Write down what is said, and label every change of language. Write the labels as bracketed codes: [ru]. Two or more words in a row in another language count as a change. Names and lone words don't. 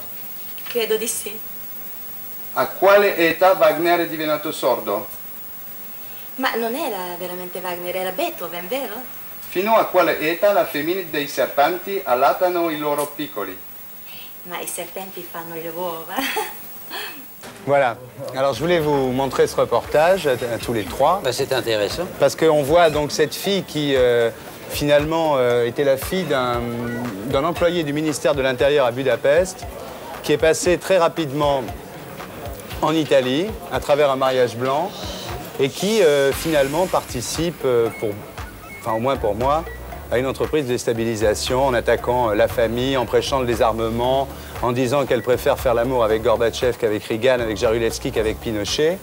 [it] Credo di sì. A quale età Wagner è divenuto sordo? Ma non era veramente Wagner, era Beethoven, vero? Fino a quale età la femmina dei serpenti allattano i loro piccoli? Ma i serpenti fanno le uova. [fr] Voilà. Alors je voulais vous montrer ce reportage à tous les trois. Ben, c'est intéressant. Parce qu'on voit donc cette fille qui finalement était la fille d'un employé du ministère de l'Intérieur à Budapest, qui est passé très rapidement en Italie à travers un mariage blanc et qui finalement participe, enfin au moins pour moi, à une entreprise de déstabilisation en attaquant la famille, en prêchant le désarmement, en disant qu'elle préfère faire l'amour avec Gorbatchev qu'avek Reagan, avec Jaruzelski qu'avec Pinochet.